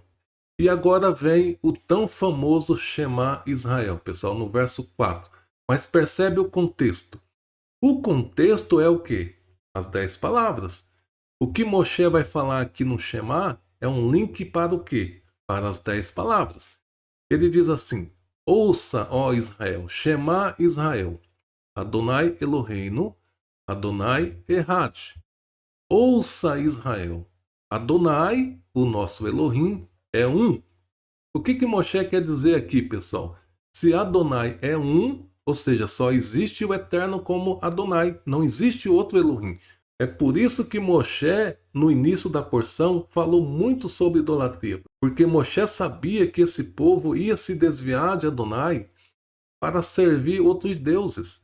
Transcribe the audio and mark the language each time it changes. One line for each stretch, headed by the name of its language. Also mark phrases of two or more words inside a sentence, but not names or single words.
Portuguese: E agora vem o tão famoso Shema Israel, pessoal, no verso 4. Mas percebe o contexto. O contexto é o quê? As 10 palavras. O que Moshe vai falar aqui no Shema é um link para o quê? Para as 10 palavras. Ele diz assim: ouça, ó Israel,
Hebrew: שמע ישראל, אדני אלוהינו, אדני אחד.
Portuguese: Ouça, Israel, Adonai, o nosso Elohim, é um. O que Moshe quer dizer aqui, pessoal? Se Adonai é um, ou seja, só existe o Eterno como Adonai, não existe outro Elohim. É por isso que Moshe, no início da porção, falou muito sobre idolatria, porque Moshe sabia que esse povo ia se desviar de Adonai para servir outros deuses.